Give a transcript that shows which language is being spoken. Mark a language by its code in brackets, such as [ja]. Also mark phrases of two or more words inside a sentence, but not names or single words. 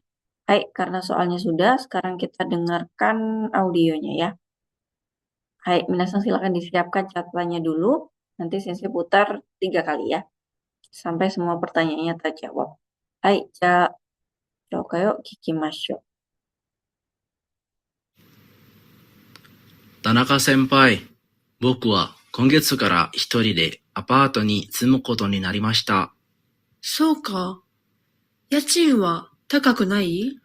[id] Baik, karena soalnya sudah, sekarang kita dengarkan audionya ya. Baik, minasang silakan disiapkan catatannya dulu. Nanti sensei putar 3 kali ya. Sampai semua pertanyaannya terjawab. [ja] Baik, ジョカヨ聞きましょう. 田中先輩、僕は今月から一人でアパートに住むことになりました。そうか。家賃は高くない？